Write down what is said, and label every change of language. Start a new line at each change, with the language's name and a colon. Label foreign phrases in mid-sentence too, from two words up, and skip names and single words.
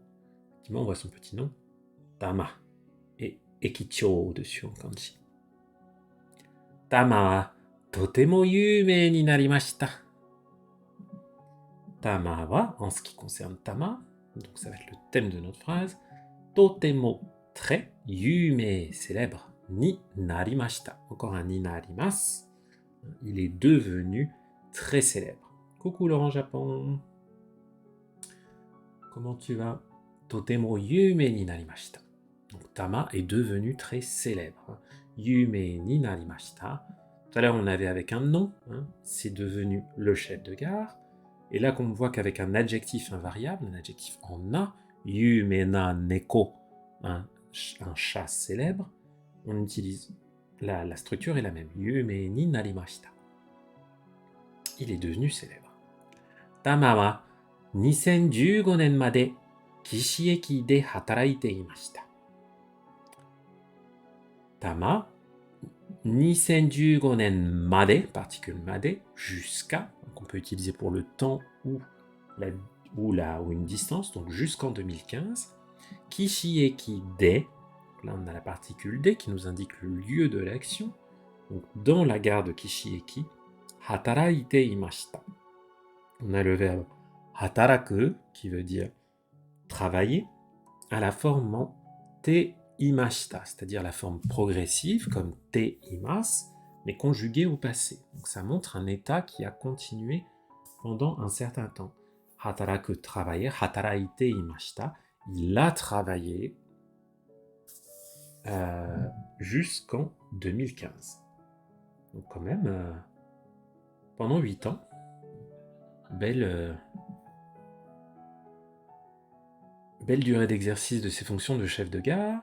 French: Effectivement, on voit son petit nom. Tama. Et ekichou dessus en kanji.
Japanese: タマはとても有名になりました. Tama wa,
French: en ce qui concerne Tama, donc ça va être le thème de notre phrase, totemo, très, yume, célèbre,
Japanese: になりました.
French: Encore un
Japanese: になります.
French: Il est devenu très célèbre. Coucou Laurent Japon. Comment tu vas?
Japanese: とても有名になりました.
French: Donc Tama est devenu très célèbre.
Japanese: 有名になりました.
French: Tout à l'heure on avait avec un nom, hein, c'est devenu le chef de gare. Et là qu'on voit qu'avec un adjectif invariable, un adjectif en na,
Japanese: 有名な猫,
French: un chat célèbre, on utilise la structure est la même.
Japanese: 有名になりました.
French: Il est devenu célèbre.
Japanese: Tama wa 2015 年まで岸駅で働いていました。Tama, 2015年まで,
French: particule made, jusqu'à, qu'on peut utiliser pour le temps ou une distance, donc jusqu'en 2015. Kishieki de, là on a la particule de qui nous indique le lieu de l'action, donc dans la gare de Kishieki.
Japanese: 働いていました.
French: On a le verbe hataraku qui veut dire travailler à la forme
Japanese: ていました,
French: c'est-à-dire la forme progressive comme
Japanese: ています,
French: mais conjuguée au passé. Donc ça montre un état qui a continué pendant un certain temps.
Japanese: Hataraku, travailler, 働いていました,
French: il a travaillé jusqu'en 2015. Donc quand même, pendant 8 ans, belle durée d'exercice de ses fonctions de chef de gare.